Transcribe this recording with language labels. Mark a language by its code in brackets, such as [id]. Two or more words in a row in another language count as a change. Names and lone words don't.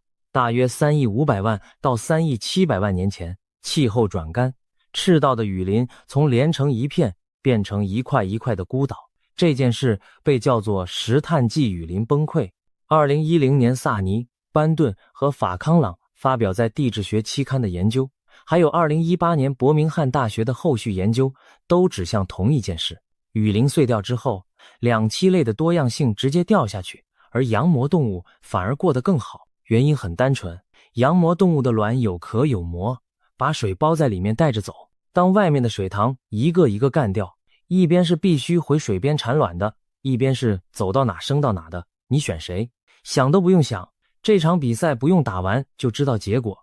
[zh] 大約3億500萬到3億700萬年前，氣候轉乾，赤道的雨林從連成一片變成一塊一塊的孤島，這件事被叫做石炭紀雨林崩潰。2010年薩尼、班頓和法康朗發表在地質學期刊的研究，還有2018年伯明翰大學的後續研究，都指向同一件事。雨林碎掉之後，两栖類的多樣性直接掉下去，而羊膜動物反而過得更好。原因很单純，羊膜动物的卵有壳有膜，把水包在裡面带着走。當外面的水塘一個一個幹掉，一邊是必須回水邊產卵的，一邊是走到哪生到哪的，你選誰？想都不用想，這場比賽不用打完就知道結果。